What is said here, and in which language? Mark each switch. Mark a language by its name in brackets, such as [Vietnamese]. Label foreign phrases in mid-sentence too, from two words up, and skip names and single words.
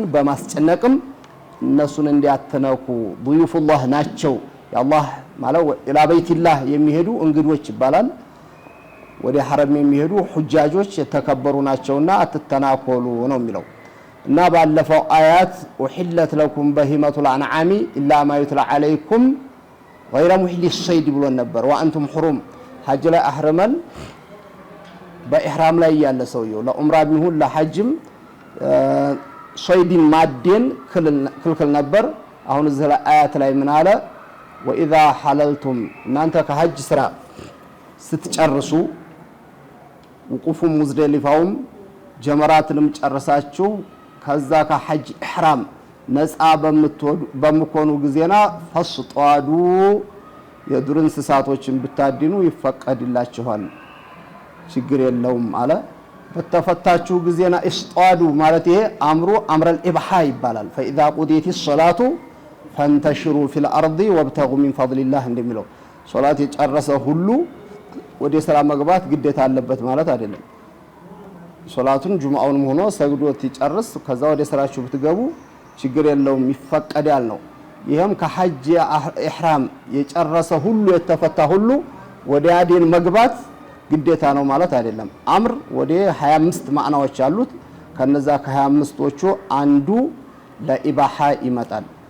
[Amharic] በማስጨነቅም እነሱን እንዲያተነኩ ضيوفላህ ናቸው የአላህ ማለት [Arabic] إلى بيت الله [Amharic] የሚሄዱ እንግዶች ይባላል ወደ ሐረም የሚሄዱ ሁጃጆች የተከበሩ ናቸውና አትተናኮሉ ነው የሚለው እና ባለፈው አያት [Arabic] وحلت لكم بهيمة الأنعام إلا ما يتلى عليكم غير محل الصيد [Amharic] ብሎ ነበር [Arabic] وأنتم حرم [Amharic] ሐጅ ላይ አህረመን በኢህራም ላይ ያለ ሰውየው ለዑምራ ቢሆን ለሐጅም ሶይድን ማደን ክልክል ነበር አሁን እዚህ ላይ አያት ላይ ምን አለ [Arabic] وإذا حللتم [Amharic] እናንተ ከሐጅ ስራ ስትጨርሱ ውቁፉ ሙዝደሊፋውም ጀመራትንም ጨርሳችሁ ከዛ ከሐጅ ኢህራም ነፃ በምትሆኑ ጊዜና ፈስጧዱ የዱር እንስሳቶችን ብታድኑ ይፈቀድላችኋል ችግር የለውም አለ በተፈታችሁ ጊዜና እስጧዱ ማለት ይሄ [Arabic] أمر الإباحة [Amharic] ይባላል [Arabic] فإذا قضيت الصلاة فانتشروا في الأرض وابتغوا من فضل الله [Amharic] እንደሚለው ሶላት የጨረሰ ሁሉ ወደ ስራ መግባት ግዴታ አለበት ማለት አይደለም ሶላቱን ጁምዓውንም ሆኖ ሰግዶት ይጨርስ ከዛ ወደ ስራችሁ ብትገቡ ችግር የለውም ይፈቀዳል ነው ይሄም ከሐጅ ኢህራም የጨረሰ ሁሉ የተፈታ ሁሉ ወደ አዲን መግባት ግዴታ ነው ማለት አይደለም አምር ወደ 25 ማዕናዎች አሉት ከነዛ ከ25ቶቹ አንዱ ለኢባሃ ይመጣል